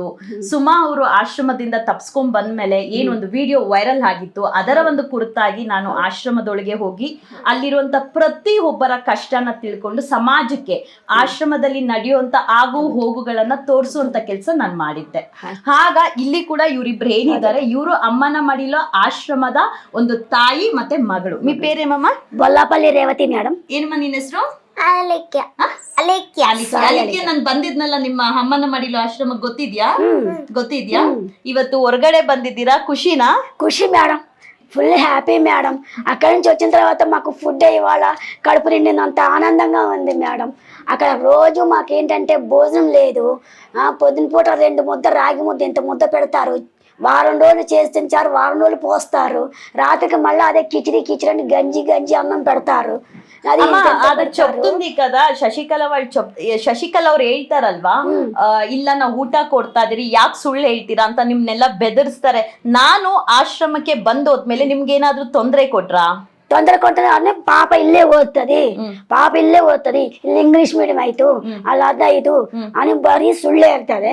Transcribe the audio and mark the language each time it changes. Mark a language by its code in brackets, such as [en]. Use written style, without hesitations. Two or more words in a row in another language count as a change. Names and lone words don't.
[kn] ಸುಮಾ ಅವರು ಆಶ್ರಮದಿಂದ ತಪ್ಸ್ಕೊಂಡ್ ಬಂದ್ಮೇಲೆ ಏನೊಂದು [en] video viral [kn] ಆಗಿತ್ತು, ಅದರ ಒಂದು ಕುರಿತಾಗಿ ನಾನು ಆಶ್ರಮದೊಳಗೆ ಹೋಗಿ ಅಲ್ಲಿರುವಂತ ಪ್ರತಿ ಒಬ್ಬರ ಕಷ್ಟನ ತಿಳ್ಕೊಂಡು ಸಮಾಜಕ್ಕೆ ಆಶ್ರಮದಲ್ಲಿ ನಡೆಯುವಂತ ಆಗು ಹೋಗುಗಳನ್ನ ತೋರಿಸುವಂತ ಕೆಲಸ ನಾನು ಮಾಡಿದ್ದೆ. ಆಗ ಇಲ್ಲಿ ಕೂಡ ಇವರಿಬ್ರು ಏನಿದ್ದಾರೆ, ಇವರು ಅಮ್ಮನ ಮಡಿಲೋ ಆಶ್ರಮದ ಒಂದು ತಾಯಿ ಮತ್ತೆ ಮಗಳು. [te] మీ పేరేమమ్మ? [kn] ಬೊಲ್ಲಾಪಲ್ಲಿ ರೇವತಿ ಮೇಡಮ್. ಏನಮ್ಮ ನಿನ್ನ ಹೆಸರು? ಅಲೇಖ್ಯ. ನಾನು ಬಂದಿದ್ನಲ್ಲ ನಿಮ್ಮ ಅಮ್ಮನ ಮಡಿಲು ಆಶ್ರಮಕ್ಕೆ, ಗೊತ್ತಿದ್ಯಾ? ಇವತ್ತು ಹೊರಗಡೆ ಬಂದಿದ್ದೀರಾ, [te] ఖుషినా? ఖుషి మేడం, [en] full happy [te] మేడం. అక్కడి నుంచి వచ్చిన తర్వాత మాకు ఫుడ్ ఇవాళ కడుపు నిండినంత ఆనందంగా ఉంది మేడం. అక్కడ రోజు మాకేంటంటే భోజనం లేదు. పొద్దున పూట 2 ముద్ద రాగి ముద్ద ఇంత ముద్ద పెడతారు. వారం రోజులు చేసి తింటారు, వారం రోజులు పోస్తారు. రాత్రికి మళ్ళీ అదే కిచిడి అని గంజి అన్నం పెడతారు. [kn] ಅದು చెప్తుంది కదా ಶಶಿಕಲಾ ಶಶಿಕಲಾ ಅವ್ರು ಹೇಳ್ತಾರಲ್ವಾ, ಇಲ್ಲ ನಾವು ಊಟ ಕೊಡ್ತಾ ಇದೀರಿ, ಯಾಕೆ ಸುಳ್ಳು ಹೇಳ್ತೀರಾ ಅಂತ ನಿಮ್ನೆಲ್ಲ ಬೆದರಿಸ್ತಾರೆ. ನಾನು ಆಶ್ರಮಕ್ಕೆ ಬಂದೋದ್ಮೇಲೆ ನಿಮ್ಗೆ ಏನಾದ್ರೂ ತೊಂದರೆ ಕೊಟ್ರಾ? ತೊಂದರೆ ಕೊಡ್ತಾರೆ ಅಂದ್ರೆ ಪಾಪ ಇಲ್ಲೇ ಓದ್ತದೆ, ಇಲ್ಲಿ [en] English medium [kn] ಆಯ್ತು, ಅಲ್ಲಿ ಅದಾಯ್ತು అని ಬರೀ ಸುಳ್ಳೇ ಇರ್ತದೆ.